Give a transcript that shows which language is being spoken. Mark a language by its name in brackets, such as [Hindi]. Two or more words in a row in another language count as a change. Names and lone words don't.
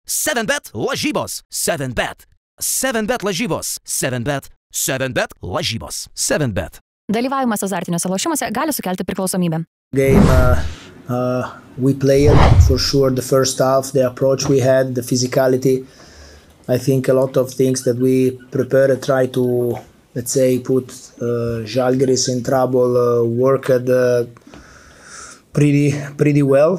[Lithuanian] 7bet lažybos. 7bet. 7bet lažybos. 7bet. 7bet lažybos. 7bet. Dalyvavimas azartiniuose lošimuose gali sukelti priklausomybę. [English] Game we played for sure the first half, the approach we had, the physicality. I think a lot of things that we prepared try to, let's say, put Žalgiris in trouble, worked pretty well.